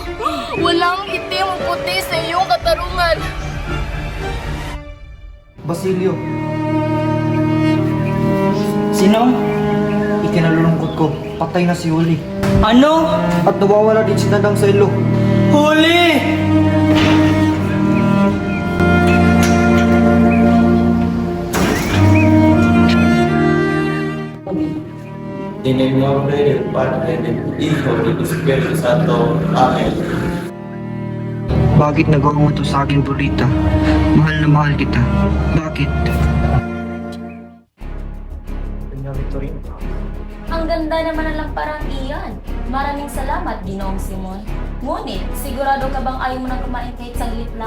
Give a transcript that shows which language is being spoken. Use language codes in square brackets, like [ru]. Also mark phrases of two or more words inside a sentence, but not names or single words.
[tl] Walang itim o puti sa iyong katarungan. Basilio. Sino? Ikinalulungkot ko. Patay na si Huli. Ano? At nawawala din si Tandang sa ilo. Huli! [es] En el nombre del Padre, del Hijo y del Espíritu Santo. Amen. [tl] Bakit nagawa mo to sa akin, Burrita? Mahal na mahal kita. Bakit? Ang ganda naman ng lamparang iyan. Maraming salamat, Ginoong Simon. Ngunit, sigurado ka bang ayaw mo na kumain kahit saglit lang?